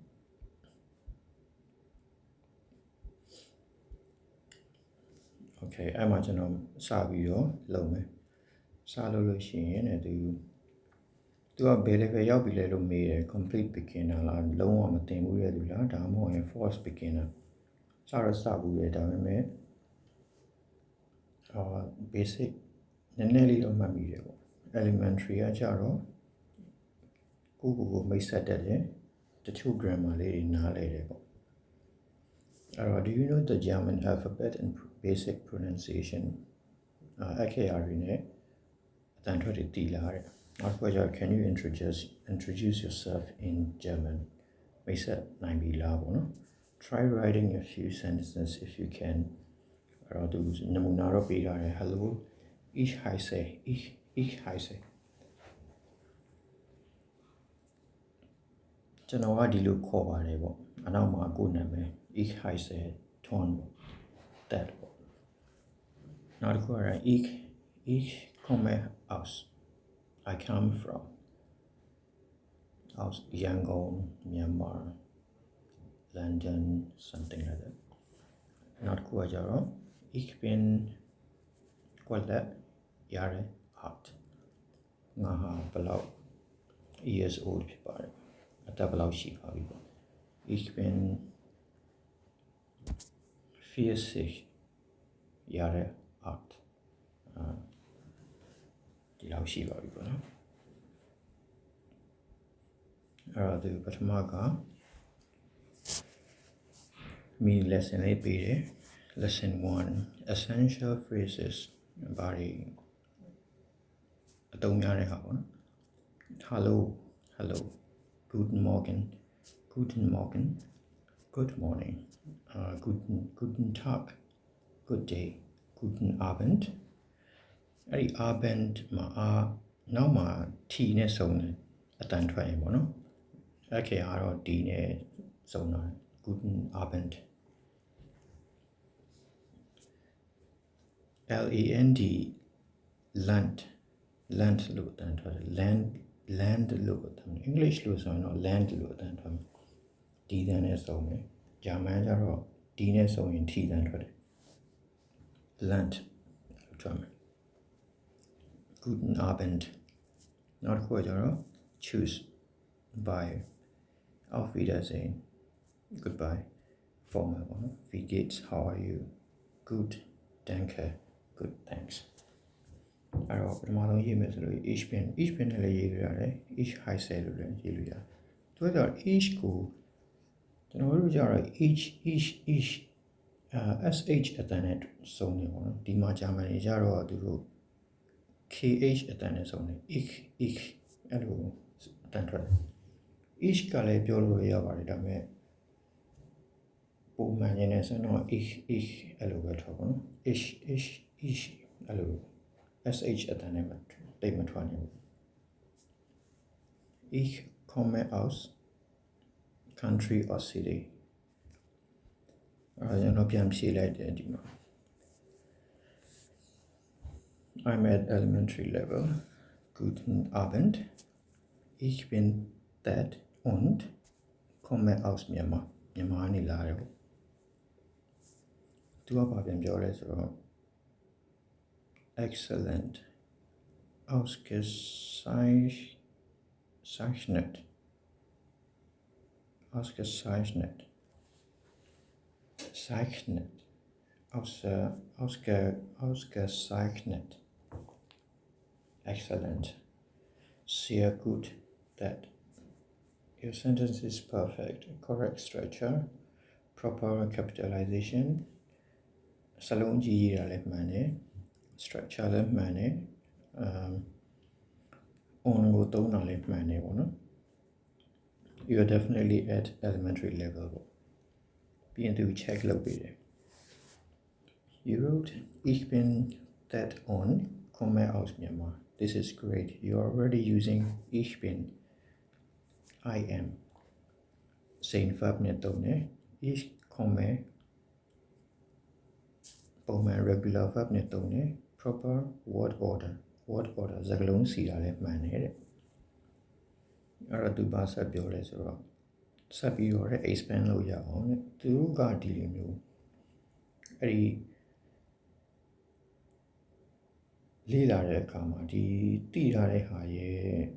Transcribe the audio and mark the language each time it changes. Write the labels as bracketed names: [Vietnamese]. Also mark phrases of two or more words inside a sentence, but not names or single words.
[Burmese] Okay အဲ့မှာကျွန်တော်စပြီးတော့လုပ်မယ်စလုပ်လို့ရှိရင်သူကဘယ် level ရောက်ပြီလဲလို့မေးတယ် [English] complete beginner [Burmese] လားလုံးဝမသင်ဘူးတဲ့လူလားဒါမှမဟုတ်ရင် [English] force beginner [Burmese] စဘူးလေဒါပေမဲ့ basic နည်းနည်းလေးတော့မှတ်မိတယ်ပေါ့ elementary ကကြတော့ကိုယ့်ကိုမိတ်ဆက်တတ်တယ် [English] the two grammar [Burmese] လေးတွေနားလည်တယ်ပေါ့အဲ့ [English] တော့ do you know the German alphabet and basic pronunciation [Burmese] အခရာတွေနဲ့အတန်ထွက်တွေတည်လာတဲ့နောက်တစ်ခုက [English] can you introduce yourself in German [Burmese] မိတ်ဆက်နိုင်ပြီလားပေါ့နော် [English] try writing a few sentences if you can [Burmese] အဲ့တော့သူနမူနာတော့ပေးထားတယ် [English] hello [German] ich heiße ich heiße [Burmese] ကျွန်တော်ကဒီလိုခေါ်ပါတယ်ပေါ့အနောက်မှာကိုယ်နာမည် [German] ich heiße Ton [Burmese] ပေါ့ that ပေါ့နောက်တစ်ခုက [German] ich komme aus [English] I come from [Burmese] aus Yangon Myanmar London [English] something like that [Burmese] နောက်တစ်ခုကကြတော့ [German] ich bin quite Jahre alt [Burmese] ငါဟာဘယ်လောက် [English] years old [Burmese] ဖြစ်ပါတယ်အသက်ဘယ်လောက်ရှိပါပြီပေါ့ [German] ich bin 40 Jahre alt [Burmese] ဒီလောက်ရှိပါပြီပေါ့နော် အဲ့တော့ဒီပထမက [English] mini lesson [Burmese] လေးပေးတယ် [English] lesson 1 essential phrases [Burmese] ဘာတွေ အသုံးများတဲ့ဟာပေါ့နော် hello [German] guten morgen [English] good morning [German] guten Tag [English] good day [German] guten Abend [Burmese] အဲ့ဒီ Abend မှာနောက်မှာ T နဲ့စုံတယ်အတန်ထွက်ရင်ပေါ့နော်အဲ့ခေတ်ကတော့ D နဲ့စုံတာ [German] guten Abend [Burmese] land လို့အတန်ထွက်တယ် land လို့အတန် English လို့ဆိုရင်တော့ land လို့အတန်ထွက်မယ် D တန်နဲ့စုံ တယ်ဂျာမန်ကျတော့ D နဲ့စုံရင် T တန်ထွက်တယ် land လို့ထွက်မယ် [German] guten Abend [Burmese] နောက်တစ်ခုကကျတော့ choose by [German] auf Wiedersehen [English] goodbye formal [Burmese] ပေါ့နော် [German] wie geht's [English] how are you good [Burmese] danke [English] good thanks [Burmese] အဲ့တော့ပထမဆုံးရေးမယ်ဆိုလို့ [German] ich bin [Burmese] နဲ့လည်းရေးလို့ရတယ် [German] ich heiße [Burmese] လို့လည်းရေးလို့ရတယ်သူကကျတော့ ich ကိုကျွန်တော်တို့ကျတော့ ich sh အတန်နဲ့စုံနေပေါ့နော်ဒီမှာဂျာမန်တွေကျတော့သူတို့ kh အတန်နဲ့စုံနေ ich အဲ့လိုအတန်ထွက်တယ် ich ကလည်းပြောလို့ရပါတယ်ဒါပေမဲ့ပုံမှန်ရင်းနဲ့ဆိုတော့ ich အဲ့လိုပဲထွက်ပါနော် ich အဲ့လို sh အတန်နဲ့တိတ်မထွက်နိုင်ဘူး [German] ich komme aus [English] country or city [Burmese] ကျွန်တော်ပြန်ဖြေလိုက်တယ်ဒီမှာ [English] I'm at elementary level [German] guten Abend ich bin that und komme aus Myanmar [Burmese] မြန်မာနေလာတယ်ပေါ့ သူကဘာပြန်ပြောလဲဆိုတော့ excellent [German] ausgezeichnet ausgezeichnet [English] excellent [German] sehr gut [English] that your sentence is perfect correct structure proper capitalization [Burmese] စလုံးကြီးရေးတာလည်းမှန်တယ် [English] structure [Burmese] လည်းမှန်တယ် [English] on [Burmese] ကိုသုံးတာလည်းမှန်တယ်ပေါ့နော် [English] you are definitely at elementary level [Burmese] ပေါ့ပြီးရင်သူ check လုပ်ပေးတယ် [English] you wrote [German] ich bin that on komme aus Myanmar [English] this is great you are already using [German] ich bin [English] I am same verb [Burmese] နဲ့သုံးတယ် [German] ich komme [Burmese] ပုံမှန် [English] regular verb [Burmese] နဲ့သုံးတယ် [English] proper word order [Burmese] စကားလုံးစီတာလည်းမှန်တယ်တဲ့အဲ့တော့သူဘာဆက်ပြောလဲဆိုတော့ဆက်ပြီးတော့ expand လုပ်ရအောင်တဲ့သူတို့ကဒီလိုမျိုးအဲ့ဒီလေ့လာတဲ့အခါမှာဒီသိထားတဲ့ဟာရဲ့